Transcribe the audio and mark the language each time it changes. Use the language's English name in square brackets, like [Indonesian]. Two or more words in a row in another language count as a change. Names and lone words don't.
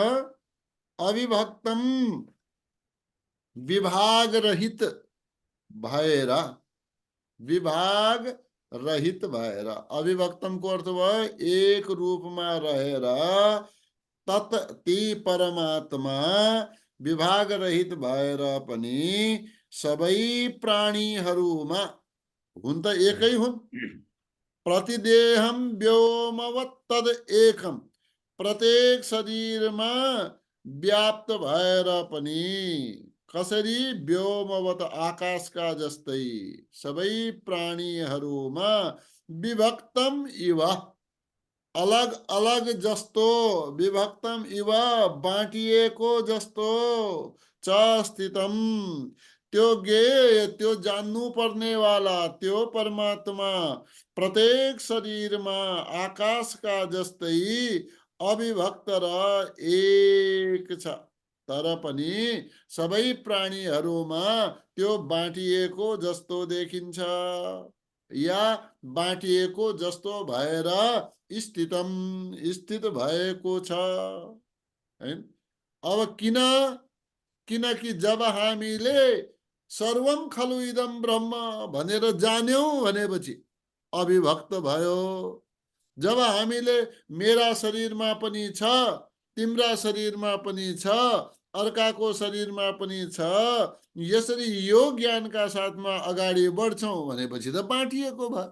[Nepali] अविभक्तम विभाग रहित भएर, विभाग रहित भएर। अविभक्तम को अर्थ भयो एक रूपमा रहेर तत् ती परमात्मा विभाग रहित भएर पनि सबै प्राणीहरूमा हुन त एकै हुन्। [Sanskrit] प्रतिदेहम व्योमवत् तद एकम, [Nepali] प्रत्येक शरीरमा व्याप्त भएर पनि कसरी, व्योमवत आकाशका जस्तै सबै प्राणीहरूमा [Sanskrit] विभक्तम इव, [Nepali] अलग अलग जस्तो, [Sanskrit] विभक्तम इव [Nepali] बाँटिएको जस्तो, [Sanskrit] च स्थितम [Nepali] त्यो ज्ञेय, त्यो जान्नु पर्ने वाला त्यो परमात्मा प्रत्येक शरीरमा आकाशका जस्तै अविभक्त र एक छ। तर पनि सबै प्राणीहरूमा त्यो बाँटिएको जस्तो देखिन्छ, या बाँटिएको जस्तो भएर स्थितम, स्थित भएको छ। अब किनकि जब हामीले [Sanskrit] सर्वम खलु इदम ब्रह्म [Nepali] भनेर जान्यौं भनेपछि अविभक्त भयो। जब हामीले मेरा शरीरमा पनि छ, तिम्रा शरीरमा पनि छ, अर्काको शरीरमा पनि छ, यसरी यो ज्ञानका साथमा अगाडि बढ्छौं भनेपछि त बाँटिएको भयो।